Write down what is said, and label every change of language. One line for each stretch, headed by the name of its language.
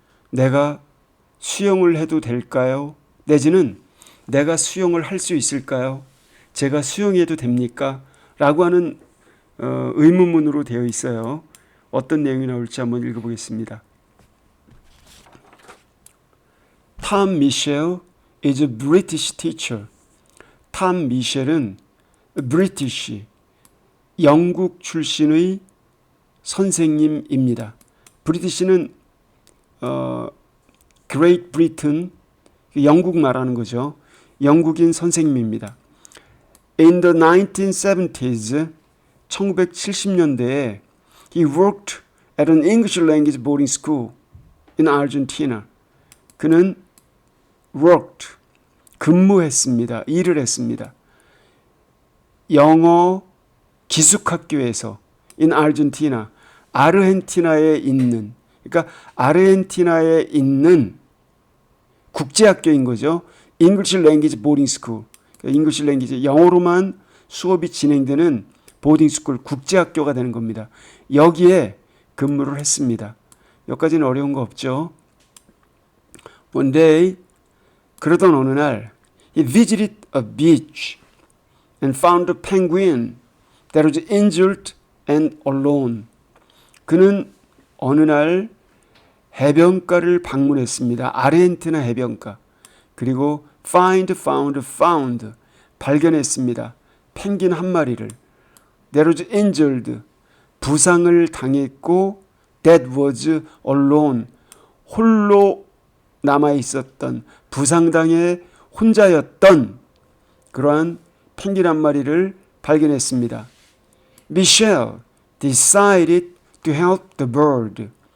Korean: 내가 수영을 해도 될까요? 내지는 내가 수영을 할 수 있을까요? 제가 수영해도 됩니까? 라고 하는 의문문으로 되어 있어요. 어떤 내용이 나올지 한번 읽어보겠습니다.
English: Tom Michel is a British teacher.
Korean: 탐 미셸은 British, 영국 출신의 선생님입니다. British는 Great Britain, 영국 말하는 거죠. 영국인 선생님입니다.
English: In the 1970s,
Korean: 1970년대에
English: he worked at an English language boarding school in Argentina.
Korean: 그는 worked, 근무했습니다. 일을 했습니다. 영어 기숙학교에서
English: in Argentina,
Korean: 아르헨티나에 있는, 그러니까 아르헨티나에 있는 국제학교인 거죠.
English: English Language Boarding School, English Language,
Korean: 영어로만 수업이 진행되는 보딩 스쿨, 국제학교가 되는 겁니다. 여기에 근무를 했습니다. 여기까지는 어려운 거 없죠.
English: One day,
Korean: 그러던 어느 날
English: he visited a beach and found a penguin that was injured and alone.
Korean: 그는 어느 날 해변가를 방문했습니다. 아르헨티나 해변가. 그리고 found, 발견했습니다. 펭귄 한 마리를.
English: That was injured,
Korean: 부상을 당했고,
English: that was alone,
Korean: 홀로 남아있었던, 부상당해 혼자였던 그러한 펭귄 한 마리를 발견했습니다.
English: Michelle decided to help the bird.